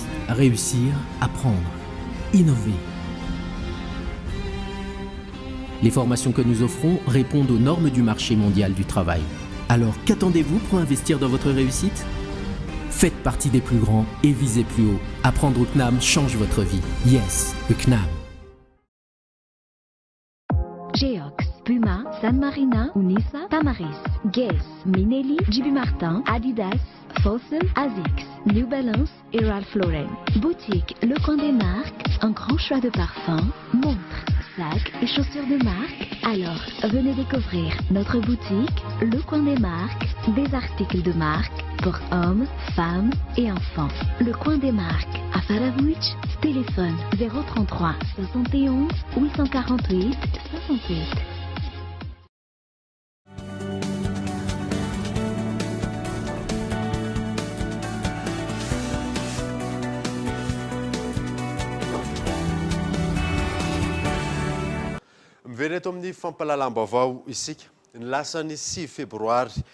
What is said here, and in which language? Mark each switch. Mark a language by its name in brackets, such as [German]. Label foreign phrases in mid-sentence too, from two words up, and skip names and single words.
[French] Réussir, apprendre, innover. Les formations que nous offrons répondent aux normes du marché mondial du travail. Alors qu'attendez-vous pour investir dans votre réussite ? Faites partie des plus grands et visez plus haut. Apprendre au CNAM change votre vie. Yes, le CNAM. Geox, Puma, San Marina, Unisa, Tamaris, Guess, Minelli, JB Martin, Adidas, Fossen, Asics, New Balance et Ralph Lauren. Boutique Le Coin des Marques, un grand choix de parfums, montres, sacs et chaussures de marque. Alors, venez découvrir notre boutique Le Coin des Marques, des articles de marque pour hommes, femmes et enfants. Le Coin des Marques à Faravouch, téléphone 033 71 848 68. [Malagasy] Mivery eto amin'ny fampalalam-baovao isika ny lasany 6 febroary